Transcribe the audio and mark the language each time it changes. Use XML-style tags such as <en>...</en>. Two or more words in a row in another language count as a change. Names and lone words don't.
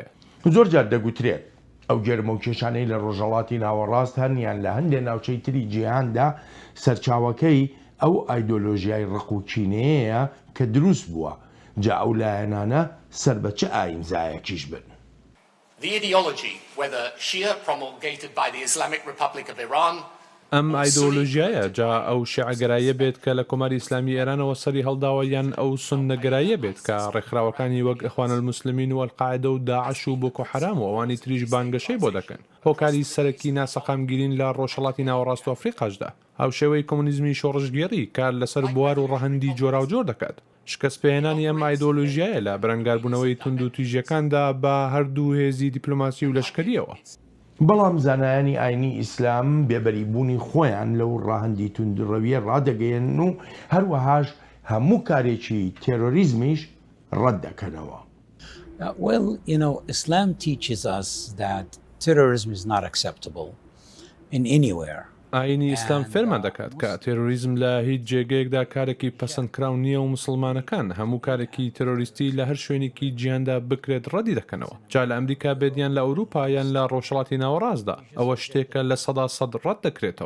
<ckb>زۆر جار دەگوترێت ئەو گەرمە و کێشانەی لە ڕۆژهەڵاتی ناوەڕاست هەنیان لە هەندێک ناوچەی تری جیهاندا سەرچاوەکەی ئەو ئایدۆلۆژیای ڕق و کینەیەیە کە دروست بووە جا ئەو لایەنانە سەر بە چه ئایمزایەکیش بن.</ckb> <en>The ideology, whether Shia promulgated by the Islamic Republic of Iran,</en> <ckb>ئەم ئایدۆلۆژیایە جا ئەو شیعەگەراییە بێت کە لە کۆماری ئیسلامی ئێرانەوە سەری هەڵداوە یان ئەو سوننەگەراییە بێت کە ڕێکخراوەکانی وەک ئەخوان الموسلمین و ئەلقاعیدە و داعش و بۆکۆ حەرام و ئەوانی تریش بانگەشەی بۆ دەکەن هۆکاری سەرەکی ناسەقامگیرین لە ڕۆژهەڵاتی ناوەڕاست و ئەفریقاشدا هاوشێوەی کۆمونیزمی شۆڕژگێڕی کار لەسەر بوار و ڕەهەندی جۆرا و جۆر دەکات شکست پێهێنانی ئەم ئایدۆلۆژیایە لە بەرەنگاربوونەوەی تونند و تویژەکاندا بە هەردوو هێزی دیپلۆماسی و لەشکریەوە. بەڵام زانایانی ئاینی ئیسلام بێبەریبوونی خۆیان لەو ڕاهەندی توندڕەویە ڕادەگەیەن و هەروەهاش هەموو کارێکی تێرۆریزمیش ڕەت دەکەنەوە.</ckb> <en>Well, you know, Islam teaches us that terrorism is not acceptable in anywhere.</en> <ckb>ئاینی ئیسلام فێرمان دەکات کە تێرۆریزم لە هیچ جێگەیەکدا کارێکی پەسەندکراو نییە و مسلمانەکان هەموو کارێکی تێرۆریستی لە هەر شوێنێکی جیهاندا بکرێت ڕەدی دەکەنەوە جا لە ئەمریکا بێدیان لە ئەوروپا یان لە ڕۆژهەڵاتی ناوەڕاستدا ئەوە شتێکە لە 100% ڕەت دەکرێتەوە.</ckb>